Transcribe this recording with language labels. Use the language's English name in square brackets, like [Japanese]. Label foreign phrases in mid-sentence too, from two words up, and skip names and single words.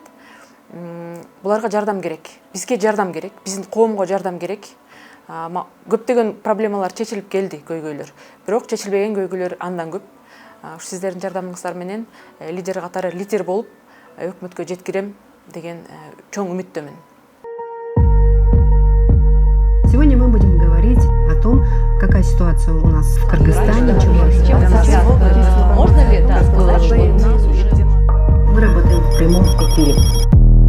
[Kyrgyz] Буларга жардам керек. Бизге жардам керек. Биздин коомго жардам керек. Көптөгөн проблемалар чечилип келди, көйгөйлөр. Бирок чечилбеген көйгөйлөр андан көп. Сиздердин жардамыңыздар менен лидер катары лидер болуп өкмөткө жеткирем деген чоң үмүттөмүн. [Russian] Сегодня мы будем говорить о том, какая ситуация у нас в Кыргызстане. можно ли сказать, что Мы работаем в прямом эфире.